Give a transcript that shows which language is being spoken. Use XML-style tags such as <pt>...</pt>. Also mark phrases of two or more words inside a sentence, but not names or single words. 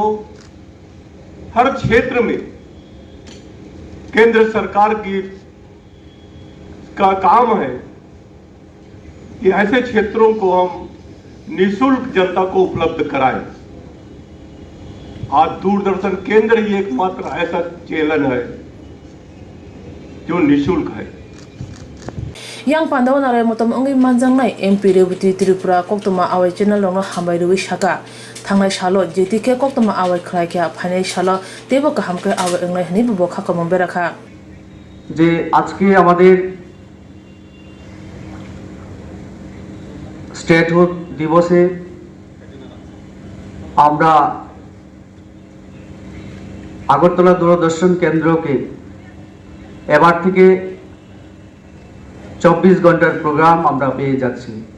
<hi>हर क्षेत्र में केंद्र सरकार का काम है कि ऐसे क्षेत्रों को हम निःशुल्क जनता को उपलब्ध कराएं। आज दूरदर्शन केंद्र ही एकमात्र ऐसा चैनल है जो निःशुल्क है।</hi> <trp>yang pandawan arai motom ongi manjang nai MP Rebuti Tripura koktoma awai channel long hambai ruwi shaka thangnai salo JTK koktoma awai khlai kya phanai salo tebo kaham ke awai englai hani bubo khakomong berakha</trp> <bn>যে আজকে আমাদের স্টেটহুড দিবসে আমরা আগরতলা দূরদর্শন কেন্দ্রকে এবার থেকে 24 ঘন্টার প্রোগ্রাম আমরা পেয়ে যাচ্ছি।</bn>